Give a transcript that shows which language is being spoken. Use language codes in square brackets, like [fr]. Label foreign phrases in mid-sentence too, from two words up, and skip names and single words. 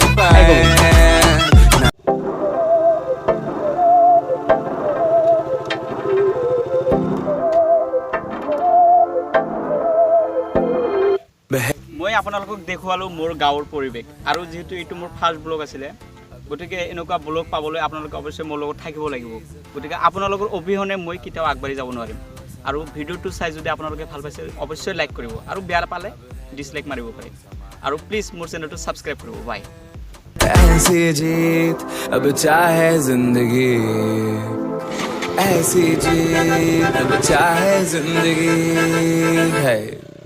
[as] মই আপোনালোকক দেখুৱালোঁ মোৰ গাঁৱৰ পৰিৱেশ, আৰু যিহেতু এইটো মোৰ ফাৰ্ষ্ট ব্লগ আছিলে, গতিকে এনেকুৱা ব্লগ পাবলৈ আপোনালোকে অৱশ্যই মোৰ লগত থাকিব লাগিব। গতিকে আপোনালোকৰ অবিহনে মই কেতিয়াও আগবাঢ়ি যাব নোৱাৰিম। আৰু ভিডিঅ'টো চাই যদি আপোনালোকে ভাল পাইছে অৱশ্যই লাইক কৰিব, আৰু বেয়া পালে ডিছলাইক মাৰিব পাৰে, আৰু প্লিজ মোৰ চেনেলটো ছাবস্ক্ৰাইব কৰিব। বাই। [hi] ऐसी जीत अब चाहे जिंदगी ऐसी जीत अब चाहे जिंदगी है।